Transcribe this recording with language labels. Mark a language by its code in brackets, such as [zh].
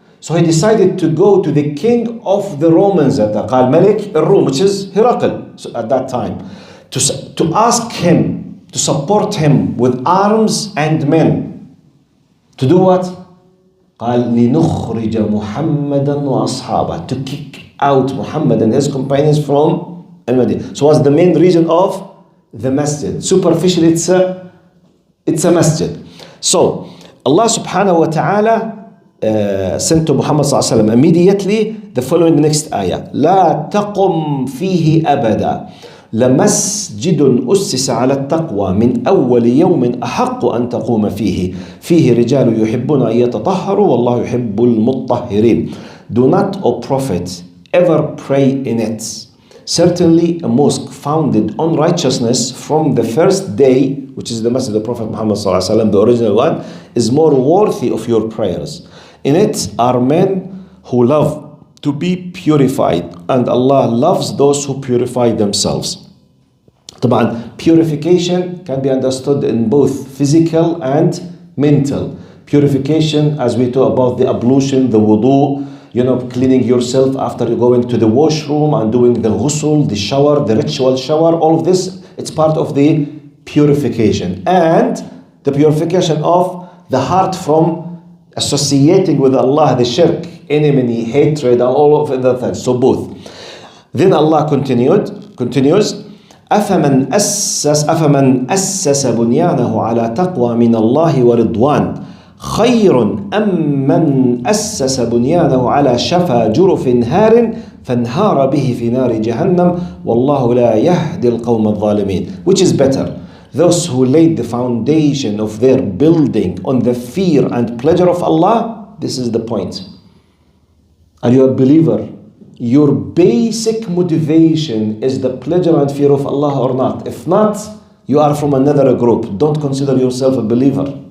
[en] So he decided to go to the king of the Romans at that, [ar] قال ملك الروم, [en] which is Herakl at that time, to ask him to support him with arms and men. To do what? [ar] قال لنخرج محمدا وأصحابه, [en] to kick out Muhammad and his companions from Al-Madinah. So what's the main reason of the masjid? Superficially, it's a masjid. So Allah subhanahu wa ta'ala sent to Muhammad sallallahu alaihi wasallam immediately the following next ayah: [ar] لا تقم فيه أبدا لمسجد أسس على التقوى من أول يوم أحق أن تقوم فيه رجال يحبون أن يتطهروا والله يحب المطهرين. [en] Do not, O Prophet, ever pray in it. Certainly a mosque founded on righteousness from the first day, which is the message of the Prophet Muhammad sallallahu alaihi wasallam, the original one, is more worthy of your prayers. In it are men who love to be purified, and Allah loves those who purify themselves. طبعا purification can be understood in both physical and mental. Purification, as we talk about the ablution, the wudu, cleaning yourself after going to the washroom and doing the ghusl, the shower, the ritual shower, all of this, it's part of the purification. And the purification of the heart from associating with Allah, the shirk, enmity, hatred, and all of the things. So both. Then Allah continues, [ar] أفمن أسس بنيانه على تقوى من الله ورضوان خير أم من أسس بنيانه على شفا جرف هار فانهار به في نار جهنم والله لا يهدي القوم الظالمين. [en] Which is better? Those who laid the foundation of their building on the fear and pleasure of Allah? This is the point. Are you a believer? Your basic motivation is the pleasure and fear of Allah or not? If not, you are from another group. Don't consider yourself a believer.